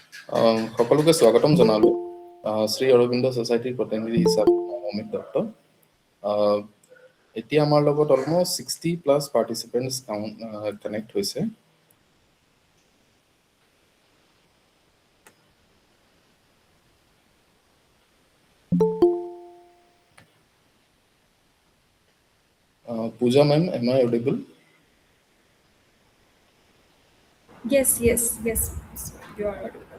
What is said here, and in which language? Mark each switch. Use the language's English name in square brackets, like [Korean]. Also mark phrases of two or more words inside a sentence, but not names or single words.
[Assamese] সকলোকে স্বাগতম জনালোঁ। শ্ৰী অৰবিন্দ ছ'চাইটিৰ প্ৰতিনিধি হিচাপে মই অমিত দত্ত। এতিয়া আমাৰ লগত [English] almost 60+ participants connect [Assamese] হৈছে। [English] Pooja ma'am, am I audible? Yes, you are audible.